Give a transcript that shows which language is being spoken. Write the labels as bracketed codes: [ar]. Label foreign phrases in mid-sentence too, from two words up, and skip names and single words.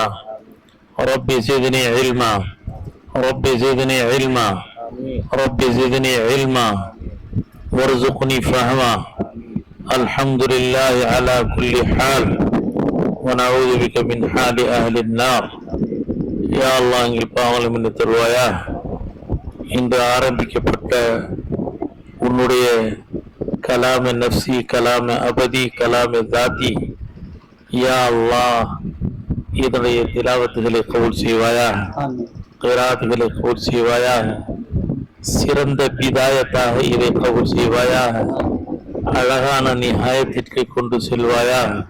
[ar] رب زدني علما رب زدني علما رب زدني علما وارزقني فهما. الحمد لله على كل حال ونعوذ بك من حال أهل النار. يا الله [ta] எங்கள் பாவங்களை மன்னித்து தருவாயா. இன்று ஆரம்பிக்கப்பட்ட உன்னுடைய [ar] كلام نفسي, كلام أبدي, كلام ذاتي, يا الله [ta] இதனுடைய திலாவத்துகளை கபூல் செய்வாயா, கிராத்துகளை கபூல் செய்வாயா, சிறந்த பிதாயத்தாக இதை கபூல் செய்வாயா, அழகான நியாயத்திற்கு கொண்டு செல்வாயா.